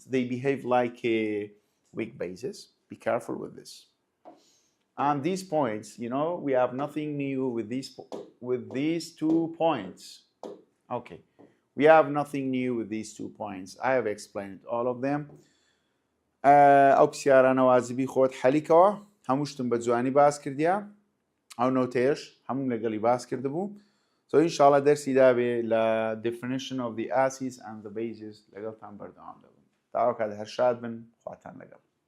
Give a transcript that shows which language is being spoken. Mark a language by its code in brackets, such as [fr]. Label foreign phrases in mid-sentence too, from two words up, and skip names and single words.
[en] They behave like weak bases. Be careful with this. And these points, you know, we have nothing new with these 2 points. Okay, we have nothing new with these 2 points. I have explained all of them. [ckb] ئەو پرسیارانە وازبی خۆت حەلیکەوە هەمووشتم بە جوانی باس کردیا ئەو نۆتەیەش هەموو لەگەڵی باس کردبوو. So ئینشاڵڵا دەرسی دابێ لە [en] definition of the acids and the bases [ckb] لەگەڵتان بەردەوام دەبم. تاوەکات هەر شاد بن خواتان لەگەڵ.